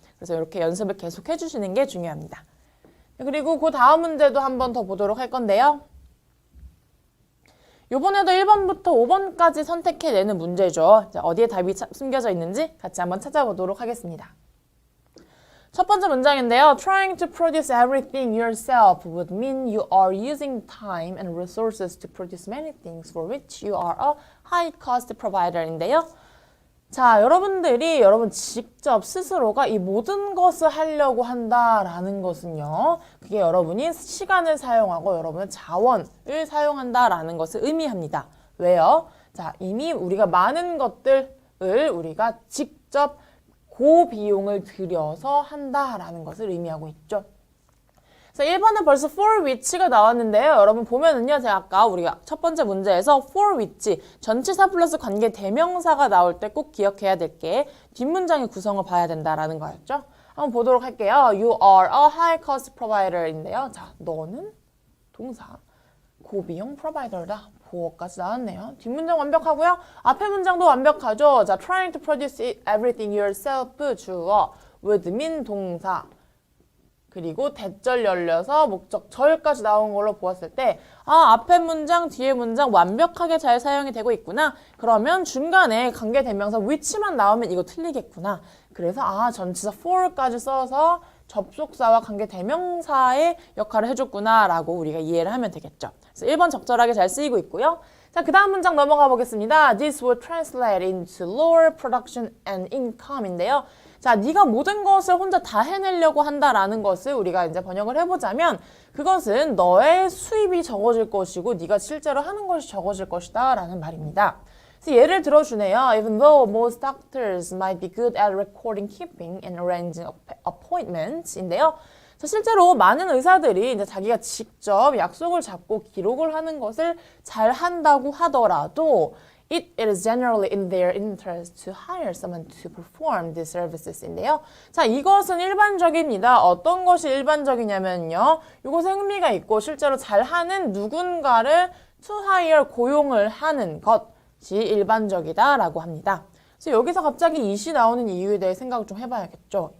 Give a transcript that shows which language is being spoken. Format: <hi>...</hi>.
<ko>그래서 이렇게 연습을 계속 해주시는 게 중요합니다. 그리고 그 다음 문제도 한 번 더 보도록 할 건데요. 요번에도 1번부터 5번까지 선택해내는 문제죠. 자, 어디에 답이 숨겨져 있는지 같이 한번 찾아보도록 하겠습니다. 첫 번째 문장인데요.</ko> <en>Trying to produce everything yourself would mean you are using time and resources to produce many things for which you are a high-cost provider인데요.</en> <ko>자, 여러분 직접 스스로가 이 모든 것을 하려고 한다라는 것은요. 그게 여러분이 시간을 사용하고 여러분의 자원을 사용한다라는 것을 의미합니다. 왜요? 자, 이미 우리가 많은 것들을 우리가 직접 고비용을 들여서 한다라는 것을 의미하고 있죠. 그래서 1번은 벌써 for which가 나왔는데요. 여러분 보면은요. 제가 아까 우리가 첫 번째 문제에서 for which, 전치사 플러스 관계 대명사가 나올 때 꼭 기억해야 될 게 뒷문장의 구성을 봐야 된다라는 거였죠. 한번 보도록 할게요.</ko> <en>You are a high cost provider인데요.</en> <ko>자, 너는 동사 고비용 프로바이더다. 보어까지 나왔네요. 뒷문장 완벽하고요. 앞에 문장도 완벽하죠. 자,</ko> <en>trying to produce everything yourself</en> <ko>주어 would mean 동사 그리고 대절 열려서 목적절까지 나온 걸로 보았을 때 앞에 문장, 뒤에 문장 완벽하게 잘 사용이 되고 있구나. 그러면 중간에 관계대명사 which만 나오면 이거 틀리겠구나. 그래서 전치사 for까지 써서 접속사와 관계대명사의 역할을 해줬구나 라고 우리가 이해를 하면 되겠죠. 그래서 1번 적절하게 잘 쓰이고 있고요. 자, 그 다음 문장 넘어가 보겠습니다.</ko> <en>This will translate into lower production and income인데요.</en> <ko>자, 네가 모든 것을 혼자 다 해내려고 한다라는 것을 우리가 이제 번역을 해보자면 그것은 너의 수입이 적어질 것이고 네가 실제로 하는 것이 적어질 것이다 라는 말입니다. 그래서 예를 들어주네요.</ko> <en>Even though most doctors might be good at recording keeping and arranging appointments 인데요.</en> <ko>자, 실제로 많은 의사들이 이제 자기가 직접 약속을 잡고 기록을 하는 것을 잘 한다고 하더라도</ko> <en>It is generally in their interest to hire someone to perform these services인데요.</en> <ko>자, 이것은 일반적입니다. 어떤 것이 일반적이냐면요. 이것에 흥미가 있고 실제로 잘하는 누군가를 to hire 고용을 하는 것이 일반적이다라고 합니다. 그래서 여기서 갑자기 it이 나오는 이유에 대해 생각을 좀 해봐야겠죠.</ko>